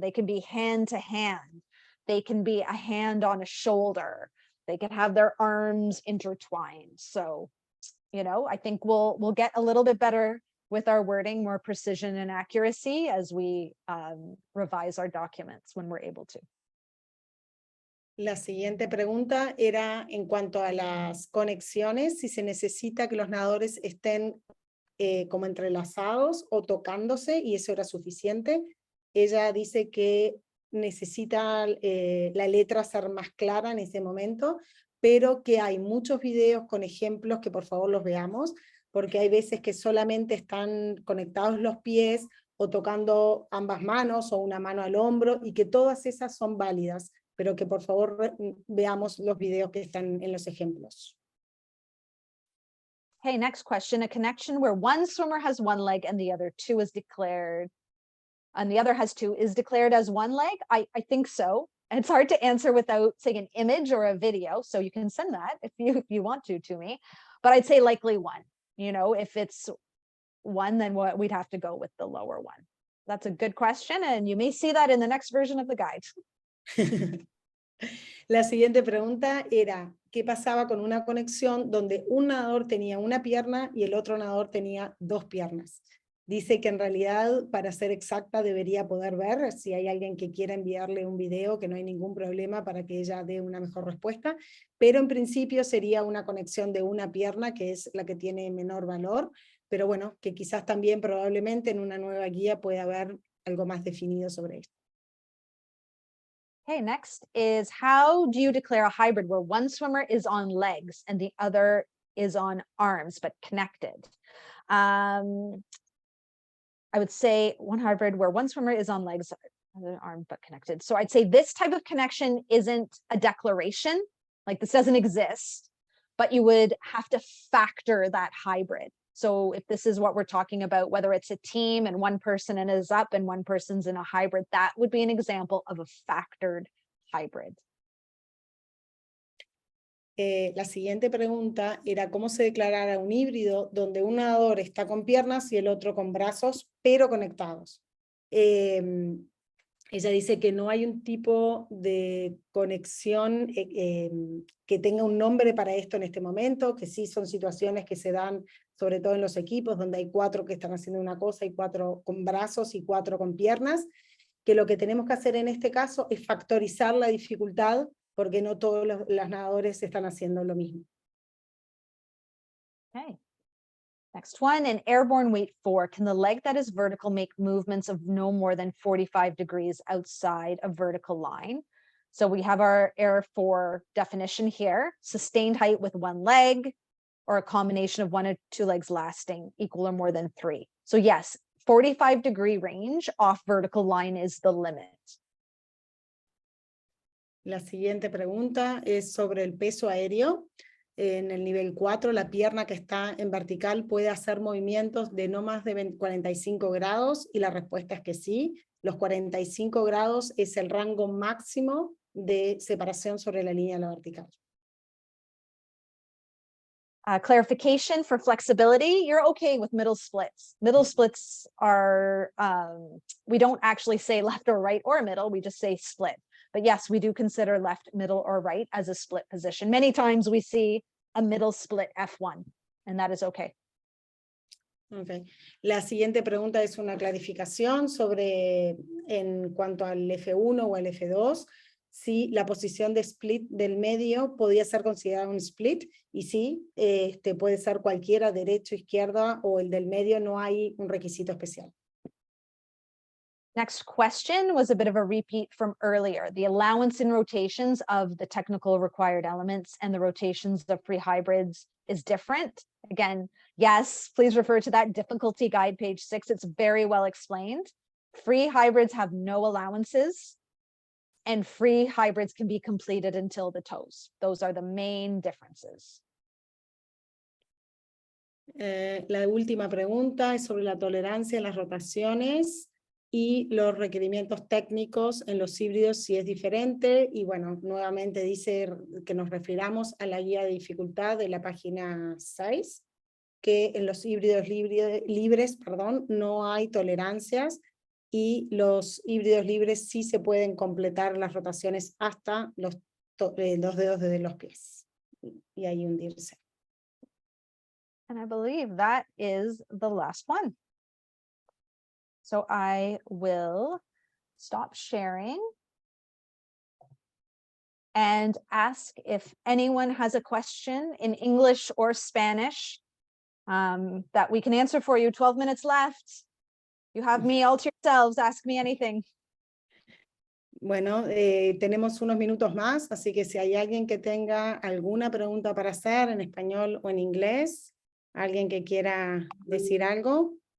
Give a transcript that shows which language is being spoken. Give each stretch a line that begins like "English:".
English: They can be hand to hand. They can be a hand on a shoulder. They can have their arms intertwined. So, I think we'll get a little bit better with our wording, more precision and accuracy as we revise our documents when we're able to.
Spanish: La siguiente pregunta era en cuanto a las conexiones, si se necesita que los nadadores estén como entrelazados o tocándose, y eso era suficiente. Ella dice que necesita la letra ser más clara en ese momento, pero que hay muchos videos con ejemplos que por favor los veamos, porque hay veces que solamente están conectados los pies o tocando ambas manos o una mano al hombro, y que todas esas son válidas, pero que por favor veamos los videos que están en los ejemplos.
English: Okay, next question. A connection where one swimmer has one leg and the other two is declared, and the other has two is declared as one leg? I think so. And it's hard to answer without saying an image or a video, so you can send that if you want to me. But I'd say likely one. If it's one, then we'd have to go with the lower one. That's a good question, and you may see that in the next version of the guide.
Spanish: La siguiente pregunta era, ¿qué pasaba con una conexión donde un nadador tenía una pierna y el otro nadador tenía dos piernas? Dice que en realidad, para ser exacta, debería poder ver. Si hay alguien que quiera enviarle un video, que no hay ningún problema para que ella dé una mejor respuesta, pero en principio sería una conexión de una pierna, que es la que tiene menor valor, pero bueno, que quizás también probablemente en una nueva guía pueda haber algo más definido sobre esto.
English: Okay, next is, how do you declare a hybrid where one swimmer is on legs and the other is on arms but connected? I would say one hybrid where one swimmer is on legs, other arm but connected. So I'd say this type of connection isn't a declaration, like this doesn't exist, but you would have to factor that hybrid. So if this is what we're talking about, whether it's a team and one person is up and one person's in a hybrid, that would be an example of a factored hybrid.
Spanish: La siguiente pregunta era cómo se declarara un híbrido donde un nadador está con piernas y el otro con brazos, pero conectados. Ella dice que no hay un tipo de conexión que tenga un nombre para esto en este momento, que sí son situaciones que se dan sobre todo en los equipos, donde hay 4 que están haciendo una cosa y 4 con brazos y 4 con piernas, que lo que tenemos que hacer en este caso es factorizar la dificultad, porque no todos los nadadores están haciendo lo mismo.
English: Okay. Next one, in airborne weight 4, can the leg that is vertical make movements of no more than 45 degrees outside a vertical line? So we have our Air 4 definition here: sustained height with one leg, or a combination of 1 or 2 legs lasting equal or more than 3. So yes, 45-degree range off vertical line is the limit.
Spanish: La siguiente pregunta es sobre el peso aéreo. En el nivel 4, la pierna que está en vertical puede hacer movimientos de no más de 45 grados, y la respuesta es que sí. Los 45 grados es el rango máximo de separación sobre la línea de la vertical.
English: Clarification for flexibility, you're okay with middle splits. Middle splits are, we don't actually say left or right or middle, we just say split. But yes, we do consider left, middle, or right as a split position. Many times we see a middle split F1, and that is okay. Okay.
Spanish: La siguiente pregunta es una clarificación sobre, en cuanto al F1 o al F2, si la posición de split del medio podía ser considerada un split, y sí, puede ser cualquiera, derecho, izquierda, o el del medio, no hay un requisito especial.
English: Next question was a bit of a repeat from earlier. The allowance in rotations of the technical required elements and the rotations of free hybrids is different. Again, yes, please refer to that difficulty guide, page 6. It's very well explained. Free hybrids have no allowances, and free hybrids can be completed until the toes. Those are the main differences.
Spanish: La última pregunta es sobre la tolerancia en las rotaciones y los requerimientos técnicos en los híbridos, si es diferente. Y bueno, nuevamente dice que nos refiramos a la guía de dificultad de la página 6, que en los híbridos libres, no hay tolerancias, y los híbridos libres sí se pueden completar las rotaciones hasta los dedos de los pies y ahí hundirse.
English: And I believe that is the last one. So I will stop sharing and ask if anyone has a question in English or Spanish that we can answer for you. 12 minutes left. You have me all to yourselves. Ask me anything.
Spanish: Bueno, tenemos unos minutos más, así que si hay alguien que tenga alguna pregunta para hacer en español o en inglés, alguien que quiera decir algo.